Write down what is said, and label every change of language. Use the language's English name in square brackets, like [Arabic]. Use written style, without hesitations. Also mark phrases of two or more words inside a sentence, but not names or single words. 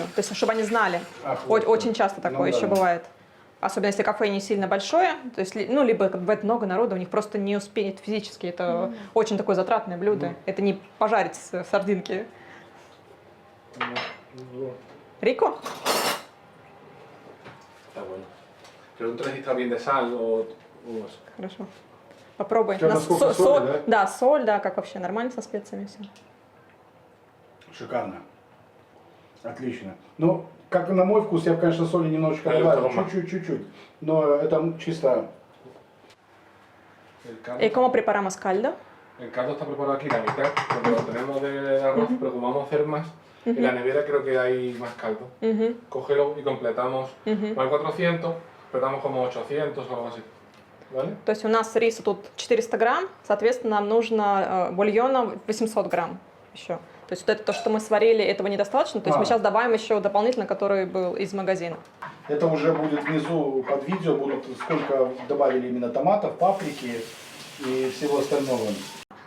[Russian] То есть чтобы они знали. Ах, вот Очень как. часто такое Ну еще да. бывает. Особенно если кафе не сильно большое, то есть, ну, либо как бывает много народа, у них просто не успеет физически. Это очень такое затратное блюдо. Это не пожарить сардинки. [Spanish] Рико? Está bueno. Pregunta si está bien de sal o eso. [Russian] Хорошо. Попробуй. У тебя У нас насколько соли, да? Да, соль, да, как вообще, нормально со специями все. Шикарно. Отлично. Ну, как на мой вкус, я бы, конечно, соли немножечко Я добавил. тоже. Чуть-чуть. Но это чисто... [Spanish] El caldo, ¿Y cómo preparamos caldo? el caldo está preparado aquí la mitad, porque lo tenemos del arroz, pero como vamos a hacer más, en la nevera creo que hay más caldo. [Russian] Мгм. [Spanish] Cógelo y completamos. [Russian] Мгм. [Spanish] No hay 400, pero damos como 800 o algo así. ¿Vale? [Russian] То есть у нас риса тут 400 грамм, соответственно, нам нужно бульона 800 грамм еще. То есть вот это то, что мы сварили, этого недостаточно. То есть мы сейчас добавим еще дополнительно, который был из магазина. Это уже будет внизу под видео, будут сколько добавили именно томатов, паприки и всего остального.